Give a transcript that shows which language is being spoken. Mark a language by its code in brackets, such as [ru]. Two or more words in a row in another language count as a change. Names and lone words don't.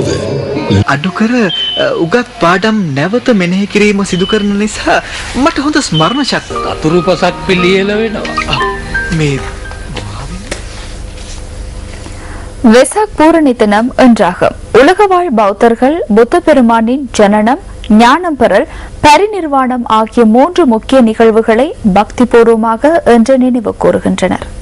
[si] අඩුකර උගත් පාඩම් නැවත මෙනෙහි කිරීම සිදු කරන නිසා මට හොඳ ස්මරණ ශක්තිය අතුරු පසක් පිළියෙල වෙනවා. මේ [ta] வெசாக் பூரணி தினம் என்றாகும். உலகவாழ் பௌத்தர்கள் புத்த பெருமானின் ஜனனம், ஞானம் பெறல், பரிநிர்வாணம் ஆகிய 3 முக்கிய நிகழ்வுகளை பக்திபூர்வமாக இன்று நினைவு கூறுகின்றனர்.